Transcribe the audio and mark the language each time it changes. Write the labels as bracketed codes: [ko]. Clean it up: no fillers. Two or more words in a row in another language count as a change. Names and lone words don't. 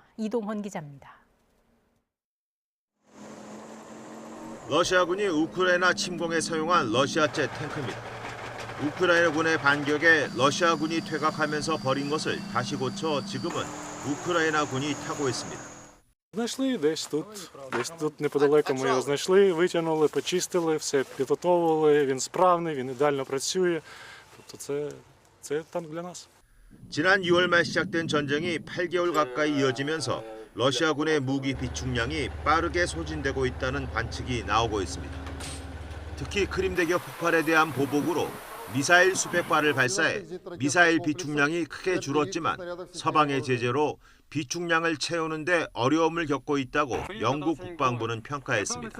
[ko] 이동헌 기자입니다. 러시아군이 우크라이나 침공에 사용한 러시아제 탱크입니다. 우크라이나군의 반격에 러시아군이 퇴각하면서 버린 것을 다시 고쳐 지금은 우크라이나군이 타고 있습니다. [uk] Знайшли десь тут неподалеку ми його знайшли, витягнули, почистили, все підготовили, він справний, він ідеально працює. Тобто це Це танк для нас. [ko] 지난 2월 말 시작된 전쟁이 8개월 가까이 이어지면서 러시아군의 무기 비축량이 빠르게 소진되고 있다는 관측이 나오고 있습니다. 특히 크림대교 폭발에 대한 보복으로 미사일 수백 발을 발사해 미사일 비축량이 크게 줄었지만 서방의 제재로 비축량을 채우는 데 어려움을 겪고 있다고 영국 국방부는 평가했습니다.